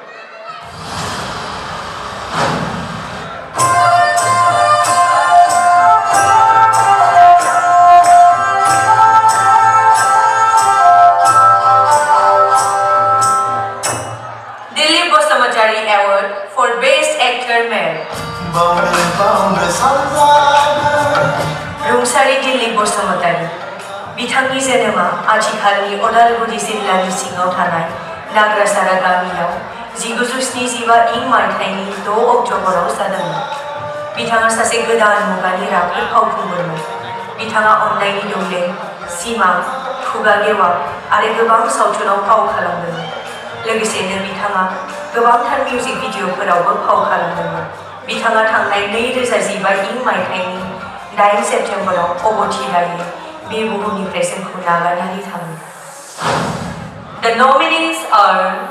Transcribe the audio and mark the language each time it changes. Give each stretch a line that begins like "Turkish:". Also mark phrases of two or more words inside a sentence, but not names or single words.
English: Dilip Basumatari Award for Best Actor Male.
Bodo: रुंसारि दिलीप बसुमतारी बिथांनि जोनोमा आथिखालनि उदालगुरि जिल्लानि सिङाव थानाय नाग्रासारा गामियाव 1975 इं मायथाइनि 6 अक्ट'बराव जादोंमोन। बिथाङा सासे गोदान मुगानि राफोद फावखुंगुरमोन। बिथाङा अन्नायनि दौलें, सिमां, खुगा गेवा आरो गोबां सावथुनाव फाव खालामदोंमोन। लोगोसेनो बिथाङा गोबांथार मिउजिक भिडिअफोरावबो फाव खालामदोंमोन। बिथाङा थांनाय 2015 इं मायथाइनि 9 सेप्टेम्बराव अबथिरायै बे बुहुमनिफ्राय जोंखौ नागारनानै थाङो।
English: The nominees are